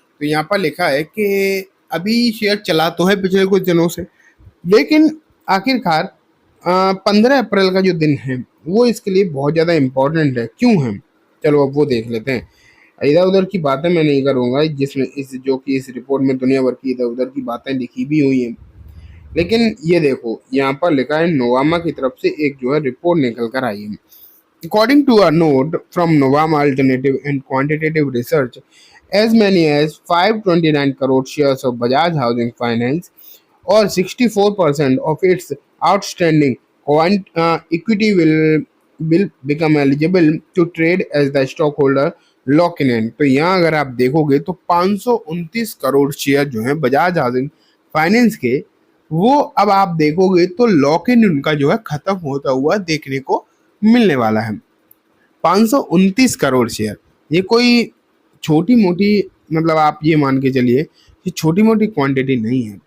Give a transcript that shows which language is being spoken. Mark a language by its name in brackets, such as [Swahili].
[Hindi] तो यहाँ पर लिखा है कि अभी शेयर चला तो है पिछले कुछ दिनों से, लेकिन आखिरकार 15 अप्रैल का जो दिन है वो इसके लिए बहुत ज़्यादा इम्पोर्टेंट है। क्यों है, चलो अब वो देख लेते हैं। इधर उधर की बातें मैं नहीं करूँगा, जिसमें इस जो कि इस रिपोर्ट में दुनिया भर की इधर उधर की बातें लिखी भी हुई हैं। लेकिन ये देखो, यहाँ पर लिखा है नोवामा की तरफ से एक जो है रिपोर्ट निकल कर आई है। [English] According to a note from Novama Alternative and Quantitative Research, as many as 529 crore shares of Bajaj Housing Finance or 64% of its outstanding equity will become eligible to trade as the stockholder lock in। [Hindi] तो यहाँ अगर आप देखोगे तो 529 crore share जो हैं Bajaj housing finance के, वो अब आप देखोगे तो लॉक इन उनका जो है खत्म होता हुआ देखने को मिलने वाला है। 529 करोड़ शेयर, ये कोई छोटी मोटी, मतलब आप ये मान के चलिए कि छोटी मोटी क्वांटिटी नहीं है।